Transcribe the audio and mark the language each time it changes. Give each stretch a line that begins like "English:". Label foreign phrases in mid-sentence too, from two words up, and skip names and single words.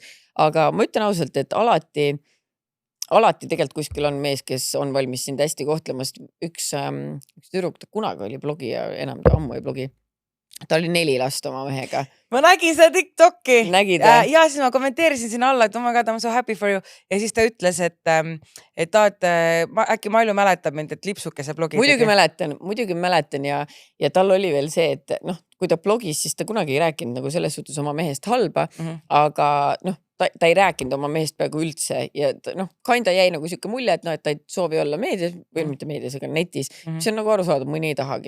Estonian: Aga ma ütlen ausalt, et alati tegelikult kuskil on mees, kes on valmis sind hästi kohtlemast. Üks tüdruk, ta kunagi oli blogi ja enam ta ammu ei blogi. Ta oli 4 last oma mehega. Ma nägin seda TikToki. Nägid? Ja siis ma kommenteerisin sinna alla, et
English: oh my god, I'm so happy for you.
Estonian: Ja siis ta ütles, et äkki Malju mäletab mind, et lipsukese blogi. Muidugi mäletan ja tal oli veel see, et kui ta blogis, siis ta kunagi ei rääkinud nagu selles suhtes oma mehest halba, aga ta ei rääkinud oma mehest peaaegu üldse ja kinda jäi nagu siuke mulje, et et ta ei soovi olla meedias või mitte meedias, aga netis, mis on nagu arusaadav, mõni ei tahagi.